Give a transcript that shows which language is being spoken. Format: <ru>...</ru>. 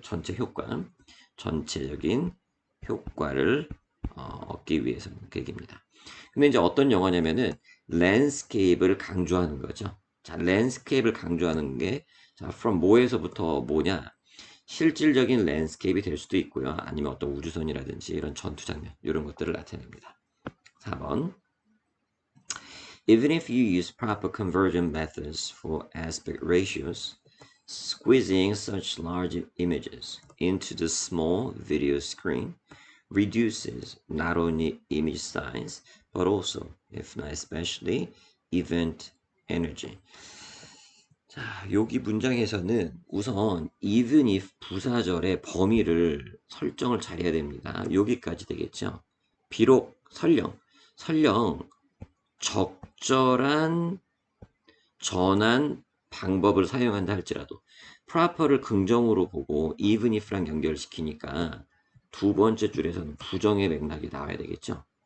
<ko>전체 효과, 전체적인 효과를 얻기 위해서 그 얘기입니다. 근데 이제 어떤 영화냐면은 랜드스케이프를 강조하는 거죠. 자, 랜드스케이프를 강조하는 게 자, from 뭐에서부터 뭐냐? 실질적인 랜드스케이프이 될 수도 있고요. 아니면 어떤 우주선이라든지 이런 전투 장면 이런 것들을 나타냅니다.</ko> <en>4번 Even if you use proper conversion methods for aspect ratios, squeezing such large images into the small video screen reduces not only image size but also, if not especially, event energy.</en> <ko>자, 여기 문장에서는 우선 even if 부사절의 범위를 설정을 잘해야 됩니다. 여기까지 되겠죠. 비록 설령 적절한 전환 방법을 사용한다 할지라도 proper를 긍정으로 보고 even if랑 연결시키니까 두 번째 줄에서는 부정의 맥락이 나와야 되겠죠.</ko>